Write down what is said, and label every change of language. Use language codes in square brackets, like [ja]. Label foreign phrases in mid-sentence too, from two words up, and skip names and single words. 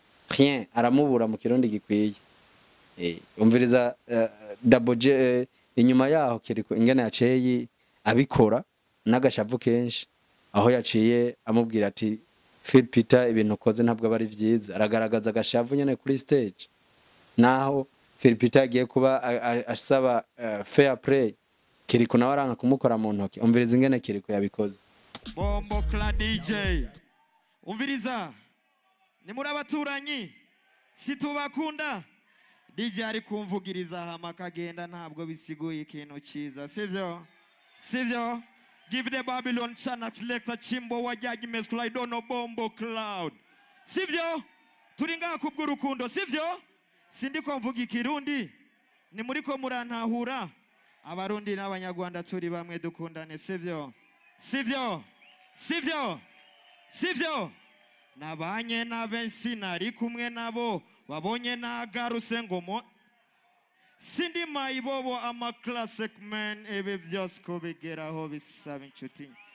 [rn] Rien, aramubura mu kirundi gikwiye. Eh, umviriza, eh, Double J, eh, inyuma yaho Kiriku ingene yaciye yi-, abikora, n'agashavu kenshi, aho yaciye amubwira ati, "Phil Peter, ibintu ukoze ntabwo aba ari vyiza." Aragaragaza agashavu nyene kuri stage. Naho Phil Peter yagiye kuba a-, a-, asaba, eh, [en] fair play, [rn] Kiriku nawe aranka kumukora mu ntoki. Umviriza ingene Kiriku yabikoze. Bombo Clan D J. Umviriza. Ni muri abaturanyi. Situbakunda. D J ari kumvugiriza hama akagenda ntabwo bisiguye ikintu ciza. Sivyo? Sivyo? [en] Give the Babylon Chana selector Chimbo wa Judgment School, I don't know Bombo Cloud. [rn] Sivyo? Turi ngaha ku bw'urukundo, sivyo? Sindiko mvuga ikirundi. Ni muri ko murantahura. Abarundi n'Abanyarwanda turi bamwe dukundane, sivyo? Sivyo? Sivyo? Sivyo? Nabanye na benshi nari kumwe nabo, babonye nagaruse ngo mo-, sindi mayibobo, ama [en] classic man, [rn] ibi byose kubigeraho bisaba inshuti.